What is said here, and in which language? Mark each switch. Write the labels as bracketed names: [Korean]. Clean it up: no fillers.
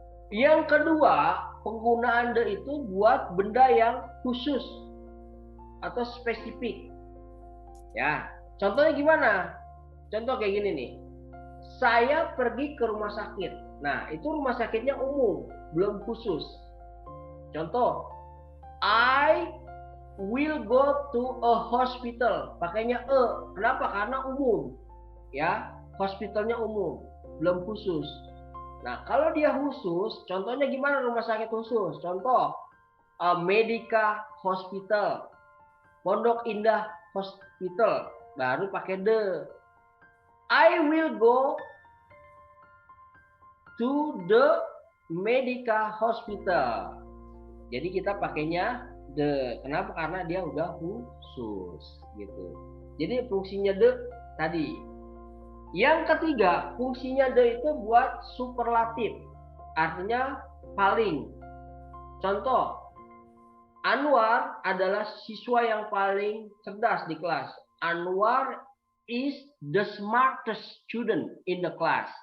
[Indonesian] Yang kedua, penggunaan the itu buat benda yang khusus atau spesifik. Ya, contohnya gimana? Contoh kayak gini nih. Saya pergi ke rumah sakit. Nah, itu rumah sakitnya umum, belum khusus. Contoh, [English] I will go to a hospital. [Indonesian] Pakainya e. Kenapa? Karena umum. Ya, hospitalnya umum, belum khusus. Nah, kalau dia khusus, contohnya gimana rumah sakit khusus? Contoh, Medica Hospital, Pondok Indah Hospital, baru pakai the. [English] I will go to the Medica Hospital. [Indonesian] Jadi kita pakainya the. Kenapa? Karena dia udah khusus gitu. Jadi fungsinya the tadi. Yang ketiga, fungsinya the itu buat superlatif. Artinya paling. Contoh, Anwar adalah siswa yang paling cerdas di kelas. [English] Anwar is the smartest student in the class.